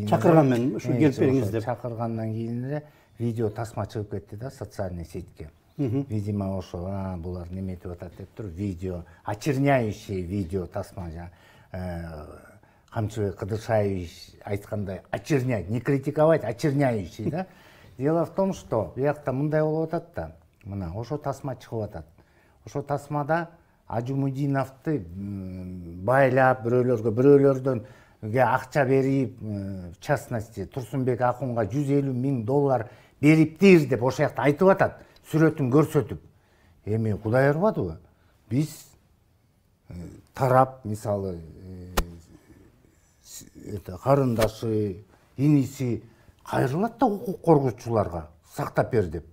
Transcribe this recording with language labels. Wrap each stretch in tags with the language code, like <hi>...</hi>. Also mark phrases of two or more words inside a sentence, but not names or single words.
<ky>чакырган мен ушу келип бериңиз деп чакыргандан кийин эле видео тасма чыгып кетти да социальный сетке. Видимо ошо булар неметип атат деп туруп видео, очерняющий видео тасма Камчыбек Кыдыршаевич айткандай очернять,</ky> <ru>не критиковать, очерняющий, да. Дело в том, что</ru> <ky>биякта мындай болуп атат да. Мына ошо тасма чыгып атат. Ошо тасмада Ажумудиновду байлап бирөөлөрдөн акча берип,</ky> <ru>в частности,</ru> <ky>Турсунбек Акунга $150,000 бериптир деп ошол жакта айтып атат, сүрөтүн көрсөтүп. Эми Кудай ырбадыбы? Биз тарап, мисалы, карындашы, иниси кайрылат да укук коргоочуларга сактап бер деп.</ky>